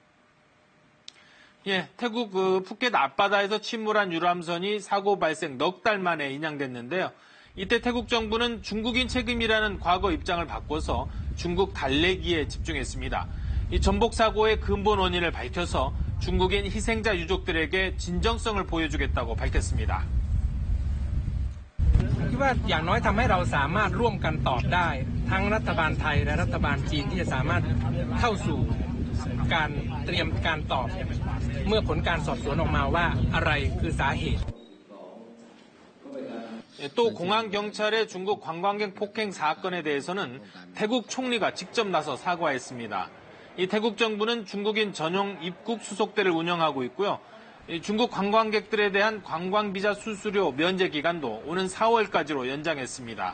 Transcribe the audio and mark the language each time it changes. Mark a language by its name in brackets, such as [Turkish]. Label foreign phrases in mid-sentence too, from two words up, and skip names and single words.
[Korean] 예, 태국 푸켓 앞바다에서 침몰한 유람선이 사고 발생 넉 달 만에 인양됐는데요. 이때 태국 정부는 중국인 책임이라는 과거 입장을 바꿔서 중국 달래기에 집중했습니다. 이 전복 사고의 근본 원인을 밝혀서 중국인 희생자 유족들에게 진정성을 보여주겠다고 밝혔습니다. [Thai] คิดว่าอย่างน้อยทำให้เราสามารถร่วมกันตอบได้ทั้งรัฐบาลไทยและรัฐบาลจีนที่จะสามารถเข้าสู่การเตรียมการตอบเมื่อผลการสอบสวนออกมาว่าอะไรคือสาเหตุ [Korean] 또 공항 경찰의 중국 관광객 폭행 사건에 대해서는 태국 총리가 직접 나서 사과했습니다. 이 태국 정부는 중국인 전용 입국 수속대를 운영하고 있고요. 중국 관광객들에 대한 관광비자 수수료 면제 기간도 오는 4월까지로 연장했습니다.